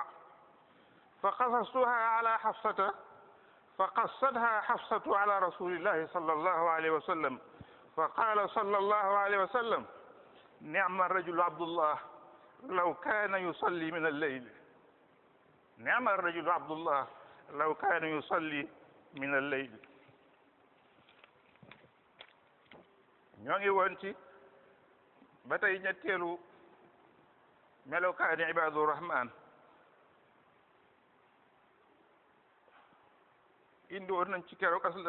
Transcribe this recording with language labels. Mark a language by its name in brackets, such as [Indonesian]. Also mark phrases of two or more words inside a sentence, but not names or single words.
[Arabic] فقصصتها على حفصة فقصتها حفصة على رسول الله صلى الله عليه وسلم، فقال صلى الله عليه وسلم: نعم الرجل عبد الله لو كان يصلي من الليل. نعم الرجل عبد الله لو كان يصلي من الليل. [Wolof] ñoo ngi woon ci ba tey ñetteelu melokaani [Arabic] عباد الرحمن. [Wolof] indi woon nañ ci keroog aslëf.